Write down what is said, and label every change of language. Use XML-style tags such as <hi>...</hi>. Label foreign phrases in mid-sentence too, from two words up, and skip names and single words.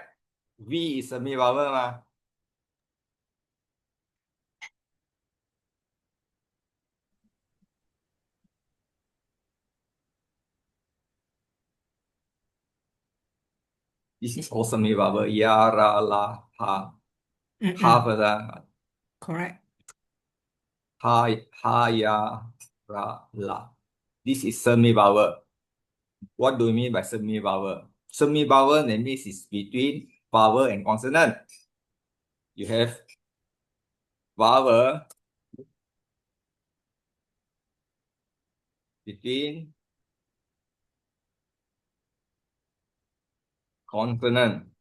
<en>V is semi-vowel ma. This is all semi-vowel.</en> <sa>Ya, ra, la, ha. Ha first.</sa> <en>Correct.</en> <sa>Ha, ya, ra, la.</sa> <en>This is semi-vowel. What do you mean by semi-vowel? Semi-vowel means it's between vowel and consonant. You have vowel between consonant.</en>